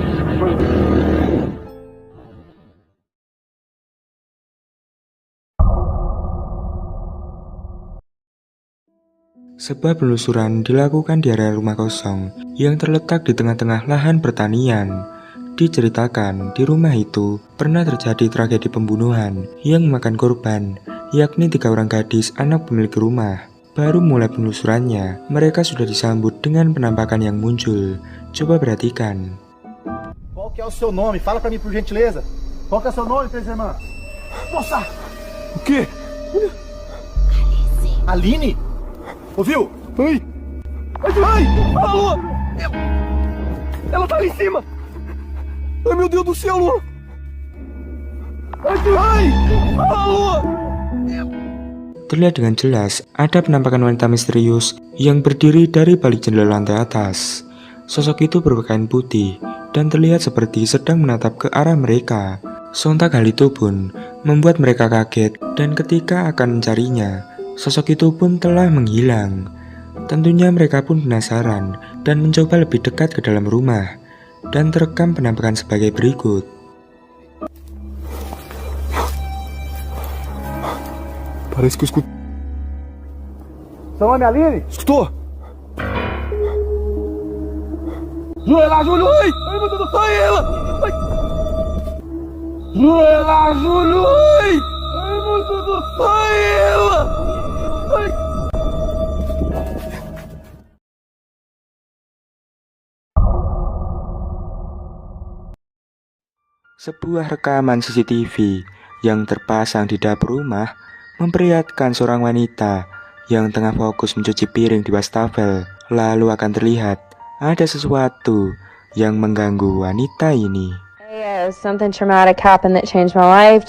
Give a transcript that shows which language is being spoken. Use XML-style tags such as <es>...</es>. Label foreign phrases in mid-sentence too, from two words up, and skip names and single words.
<id>Sebuah penelusuran dilakukan di area rumah kosong yang terletak di tengah-tengah lahan pertanian. Diceritakan di rumah itu pernah terjadi tragedi pembunuhan yang memakan korban, yakni 3 orang gadis anak pemilik rumah. Baru mulai penelusurannya, mereka sudah disambut dengan penampakan yang muncul. Coba perhatikan.</id> <pt>Qual que é o seu nome? Fala pra mim, por gentileza. Qual que é o seu nome, três irmãs? Moça! O quê? Aline? Ouviu? Ai! Ai! Alô! Ela tá ali em cima! Ai, meu Deus do céu, Alô! Ai! Alô!</pt> <id>Terlihat dengan jelas ada penampakan wanita misterius yang berdiri dari balik jendela lantai atas. Sosok itu berpakaian putih dan terlihat seperti sedang menatap ke arah mereka. Sontak hal itu pun membuat mereka kaget dan ketika akan mencarinya, sosok itu pun telah menghilang. Tentunya mereka pun penasaran dan mencoba lebih dekat ke dalam rumah dan terekam penampakan sebagai berikut.</id> <pt>Parece que eu escuto. Seu nome é Aline? Escutou? Júlia lá, Júlio! Ai! Ai, meu Deus do céu, é ela! Ai! Júlia lá, Júlio! Ai! Ai, meu Deus do céu, é ela! Ai!</pt> <id>Sebuah rekaman CCTV yang terpasang di dapur rumah memperlihatkan seorang wanita yang tengah fokus mencuci piring di wastafel. Lalu akan terlihat ada sesuatu yang mengganggu wanita ini.</id> <en>Hey, something traumatic happened that changed my life.</en>